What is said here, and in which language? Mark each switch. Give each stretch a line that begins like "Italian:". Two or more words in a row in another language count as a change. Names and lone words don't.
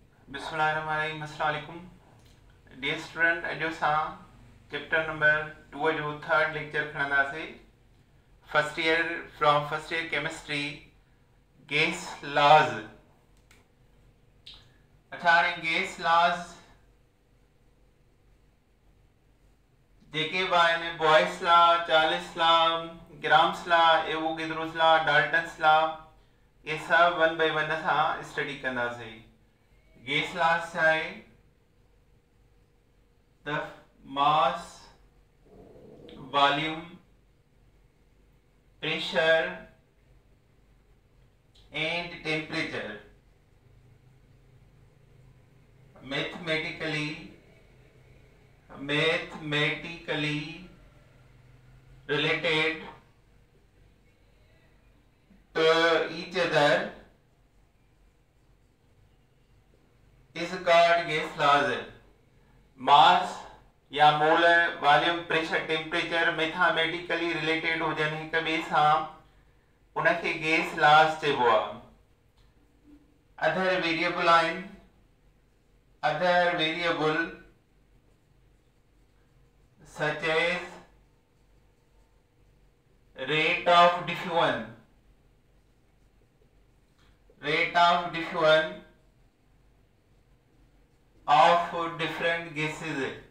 Arabic: بسم الله الرحمن الرحيم السلام عليكم
English: dear student.
Sindhi: अॼु असां चैप्टर नंबर 2 जो
English: third lecture
Sindhi: खणंदासीं।
English: first year chemistry gas laws.
Sindhi: अच्छा, हाणे
English: gas laws
Sindhi: जेके बि आहिनि
English: Boyle's law, Charles' law, Graham's law, Avogadro's law, Dalton's law,
Urdu: یہ سب
English: one by one
Sindhi: असां स्टडी कंदासीं।
English: gas laws
Sindhi: छा आहे?
English: the mass, volume, pressure and temperature mathematically related to each other is called gas laws।
Sindhi: मास या
English: mole, volume, pressure, temperature mathematically related
Sindhi: हुजनि हिक ॿिए सां, उनखे
English: gas laws
Sindhi: चइबो आहे।
English: other variable
Sindhi: आहिनि,
English: other variable such as rate of diffusion of different gases